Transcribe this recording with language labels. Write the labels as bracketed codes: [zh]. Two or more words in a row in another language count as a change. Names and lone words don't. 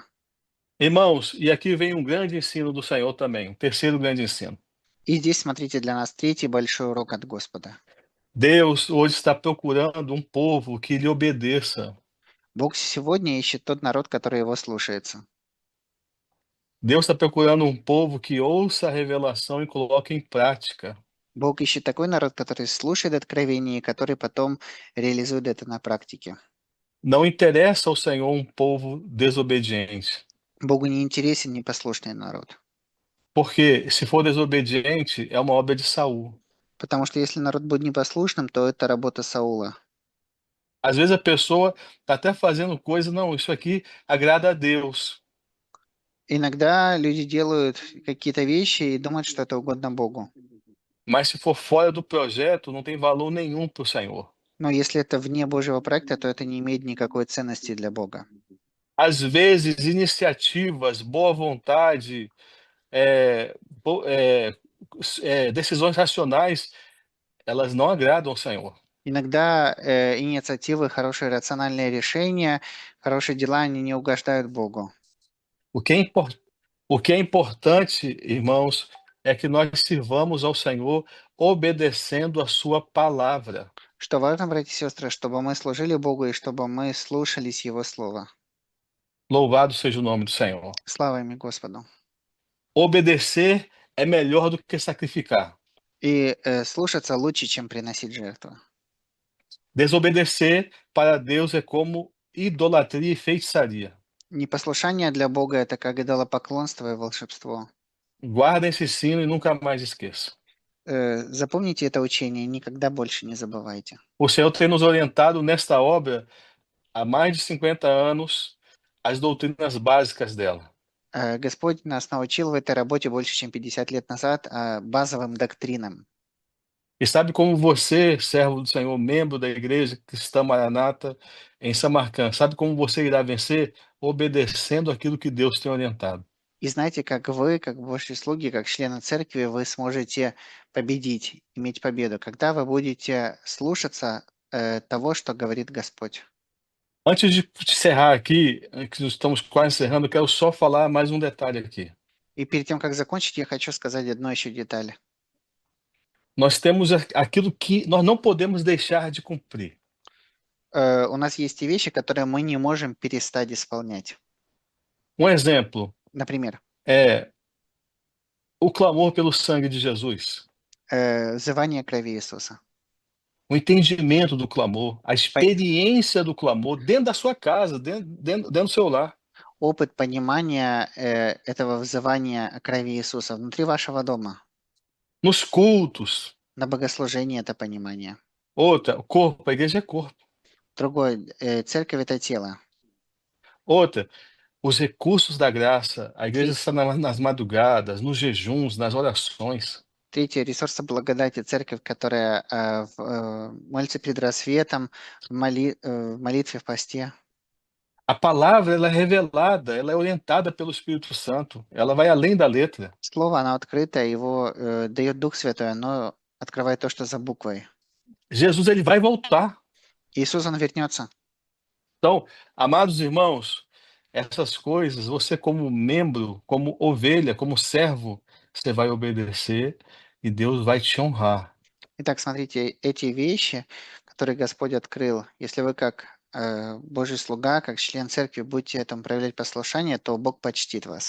[pt] Irmãos, e aqui vem um grande ensino do Senhor também, um terceiro grande ensino. [ru] И здесь, смотрите, для нас третий большой урок от Господа. [pt] Deus hoje está procurando um povo que lhe obedeça. [ru] Бог сегодня ищет тот народ, который его слушается. [pt] Deus está procurando um povo que ouça a revelação e coloque em prática. [ru] Бог ищет такой народ, который слушает откровение и который потом реализует это на практике. [pt] Não interessa ao Senhor um povo desobediente. [ru] Богу не интересен непослушный народ. [pt] Porque se for desobediente, é uma obra de Saul. [ru] Потому что если народ будет непослушным, то это работа Саула. [pt] Às vezes a pessoa está até fazendo coisa, não, isso aqui agrada a Deus. [ru] Иногда люди делают какие-то вещи и думают, что это угодно Богу. [pt] Mas se for fora do projeto, não tem valor nenhum para o Senhor. [ru] Но если это вне Божьего проекта, то это не имеет никакой ценности для Бога. [pt] Às vezes, iniciativas, boa vontade, eh, bo- eh, decisões racionais, elas não agradam ao Senhor. [ru] Inогда инициативы, хорошие рациональные решения, хорошие дела, они не угождают Богу. [pt] O que é, o que é importante, irmãos, é que nós sirvamos ao Senhor obedecendo a sua palavra. [ru] Что важно, братья и сестры, чтобы мы служили Богу и чтобы мы слушались Его Слова. [pt] Louvado seja o nome do Senhor. [ru] Слава имя Господу. [pt] Obedecer é melhor do que sacrificar. [ru] И слушаться лучше, чем приносить жертву. [pt] Desobedecer para Deus é como idolatria e feitiçaria. [ru] Непослушание для Бога– это как идолопоклонство и волшебство. [pt] Guarda esse ensino e nunca mais esqueça. [ru] Запомните это учение, никогда больше не забывайте. [pt] O Senhor tem nos orientado nesta obra há mais de 50 anos as doutrinas básicas dela. [ru] Господь нас научил в этой работе больше, чем 50 лет назад базовым доктринам. [pt] E sabe como você, servo do Senhor, membro da Igreja Cristã Maranata em Samarcã, sabe como você irá vencer? Obedecendo aquilo que Deus tem orientado. [ru] И знаете, как вы, как Божьи слуги, как члены церкви, вы сможете победить, иметь победу, когда вы будете слушаться того, что говорит Господь. [pt] Antes de encerrar aqui, que nós estamos quase encerrando, eu quero só falar mais um detalhe aqui. [ru] И перед тем, как закончить, я хочу сказать одну еще деталь. [pt] Nós temos aquilo que nós não podemos deixar de cumprir. [ru] У нас есть те вещи, которые мы не можем перестать исполнять. [pt] Um exemplo [ru] Например, [pt] é o clamor pelo sangue de Jesus, [ru] взывание крови Иисуса. [pt] o entendimento do clamor, a experiência do clamor dentro da sua casa, dentro do seu lar. [ru] Опыт понимания этого взывания крови Иисуса внутри вашего дома. [pt] Nos cultos. [ru] На богослужении это понимание. [pt] Outra, o corpo, a igreja é corpo. [ru] Другое, церковь это тело. [pt] Outra, os recursos da graça, a igreja está nas madrugadas, nos jejuns, nas orações. [ru] Третье, ресурсы благодати, церковь, которая молится перед рассветом, в молитве, в посте. [pt] A palavra ela é revelada, ela é orientada pelo Espírito Santo, ela vai além da letra. [ru] Слово, оно открыто, его дает Дух Святой, оно открывает то, что за буквой. [pt] Jesus ele vai voltar. [ru] Иисус, он вернется. [pt] Então, amados irmãos, essas coisas, você como membro, como ovelha, como servo, você vai obedecer e Deus vai te honrar. [ru] Итак, смотрите, эти вещи, которые Господь открыл, если вы как Божий слуга, как член церкви будете этому проявлять послушание, то Бог почтит вас.